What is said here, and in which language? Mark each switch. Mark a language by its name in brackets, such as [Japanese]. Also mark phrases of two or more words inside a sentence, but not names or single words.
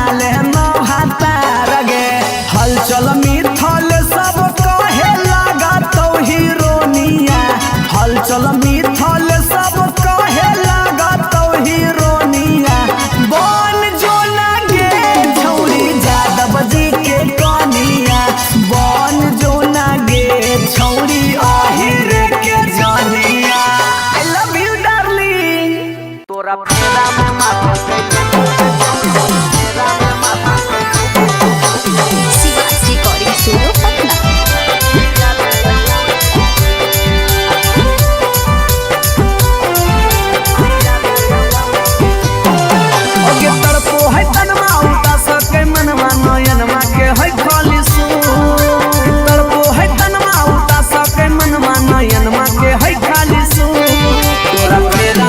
[Maithili] ले ना भातार गे हलचल मिथल सब कहे लगा तो हीरोनिया हलचल मिथल सब कहे लगा तो हीरोनिया बन जो ना गे छौरी यादव जी के कनिया बन जो ना गे छौरी आहिर के जनिया [English] I love you darling [Maithili] तोरा फेरा में माथा शिवाज रिकॉर्डिंग स्टूडियो पटना। अगे तड़पो है तनमा उता सके मनवा नयनमा के है खाली सू तड़पो है तनमा उता सके मनवा नयनमा के है खाली सू तोरा फेरा